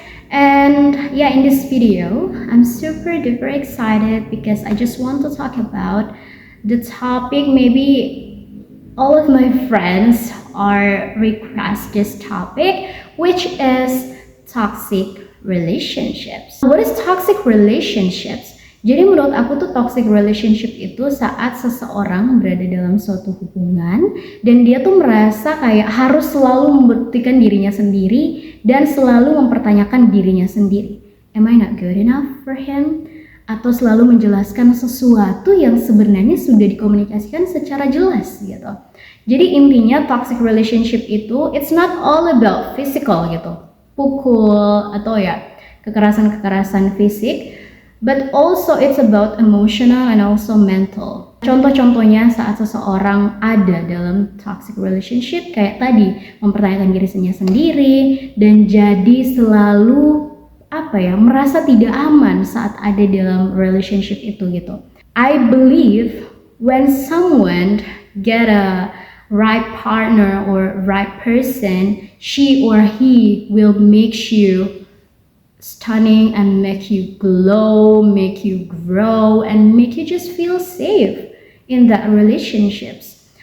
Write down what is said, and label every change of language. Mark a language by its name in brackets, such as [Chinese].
[English] And yeah, in this video, I'm super duper excited because I just want to talk about the topic. Maybe all of my friends are request this topic, which is toxic relationships. What is toxic relationships? [Indonesian] Jadi menurut aku tuh toxic relationship itu saat seseorang berada dalam suatu hubungan dan dia tuh merasa kayak harus selalu membuktikan dirinya sendiri dan selalu mempertanyakan dirinya sendiri. [English] Am I not good enough for him? [Indonesian] Atau selalu menjelaskan sesuatu yang sebenarnya sudah dikomunikasikan secara jelas gitu. Jadi intinya [English] toxic relationship itu it's not all about physical gitu. [Indonesian] Pukul atau ya kekerasan-kekerasan fisik. [English] But also it's about emotional and also mental. [Indonesian] Contoh-contohnya saat seseorang ada dalam toxic relationship kayak tadi mempertanyakan dirinya sendiri dan jadi selalu merasa tidak aman saat ada dalam relationship itu gitu. [English] I believe when someone get a right partner or right person, she or he will make you stunning and make you glow, make you grow, and make you just feel safe in that relationships.